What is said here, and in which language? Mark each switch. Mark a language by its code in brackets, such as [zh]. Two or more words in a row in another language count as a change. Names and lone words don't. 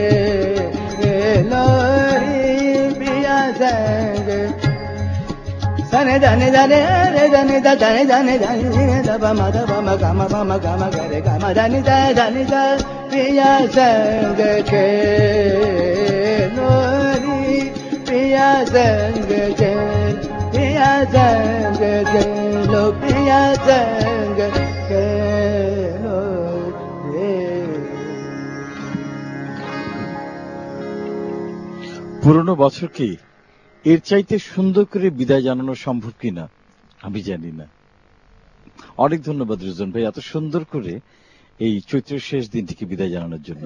[bn] लोरी पिया जंग धने धने धने धने धने धने धने दब मद मम गम गरे गम धने धने पिया जंग के लोरी पिया जंग के पिया जंग के लो पिया जंग के পুরনো বছরকে এর চাইতে সুন্দর করে বিদায় জানানো সম্ভব কিনা আমি জানি না। অনেক ধন্যবাদ রিজন ভাই এত সুন্দর করে এই চৈত্রের শেষ দিনটিকে বিদায় জানানোর জন্য।